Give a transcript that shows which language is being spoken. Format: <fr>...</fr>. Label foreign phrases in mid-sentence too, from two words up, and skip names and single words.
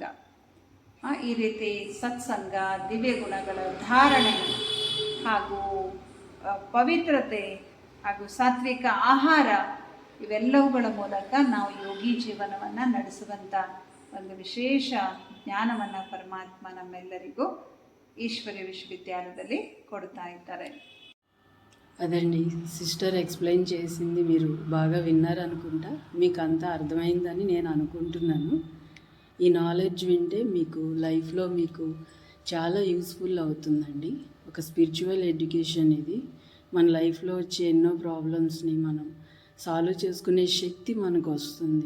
<kn>ಈ ರೀತಿ ಸತ್ಸಂಗ, ದಿವ್ಯ ಗುಣಗಳ ಧಾರಣೆ ಹಾಗೂ ಪವಿತ್ರತೆ ಹಾಗೂ ಸಾತ್ವಿಕ ಆಹಾರ, ಇವೆಲ್ಲವುಗಳ ಮೂಲಕ ನಾವು ಯೋಗಿ ಜೀವನವನ್ನು ನಡೆಸುವಂಥ ಒಂದು ವಿಶೇಷ ಜ್ಞಾನವನ್ನು ಪರಮಾತ್ಮ ನಮ್ಮೆಲ್ಲರಿಗೂ ಈಶ್ವರಿ ವಿಶ್ವವಿದ್ಯಾಲಯದಲ್ಲಿ ಕೊಡ್ತಾ ಇದ್ದಾರೆ.</kn> <te>అదండి, సిస్టర్ ఎక్స్ప్లెయిన్ చేసింది మీరు బాగా విన్నారనుకుంటా. మీకు అంతా అర్థమైందని నేను అనుకుంటున్నాను. ఈ నాలెడ్జ్ వింటే మీకు లైఫ్లో మీకు చాలా యూస్ఫుల్ అవుతుందండి. ఒక</te> <en>spiritual education</en> <te>ఇది. మన లైఫ్లో వచ్చే ఎన్నో ప్రాబ్లమ్స్ని మనం సాల్వ్ చేసుకునే శక్తి మనకు వస్తుంది.</te>